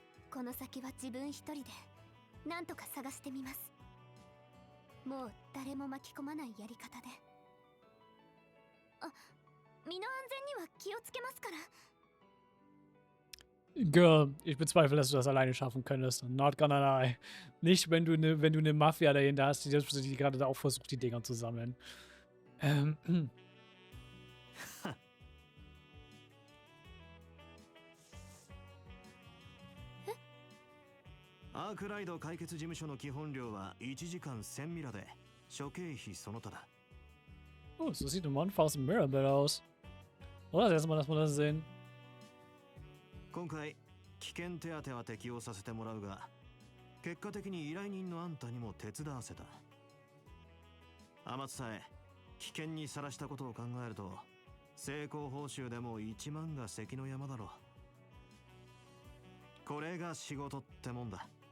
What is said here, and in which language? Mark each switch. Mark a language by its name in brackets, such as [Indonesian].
[Japanese] この先は自分一人でなんとか探してみます。もう誰も巻き込まないやり方で。あ、身の安全には気をつけますから。 [German] Girl, ich bezweifle, dass du das alleine schaffen könntest. [English] Not gonna lie. [German] Nicht, wenn du eine Mafia dahinter hast, die gerade da auch versucht, die Dinger zu sammeln. [Japanese] アークライド解決事務所の基本料は1時間1000ミラで、諸経費その他だ。 [German] Oh, so sieht ein Monfaust im Mirrorbill aus. Oder? Erstmal, dass wir das sehen. [Japanese] 今回危険手当は適用させてもらうが、結果的に依頼人のあんたにも手伝わせた。天津さえ危険にさらしたことを考えると、成功報酬でも1万が関の山だろう。これが仕事ってもんだ。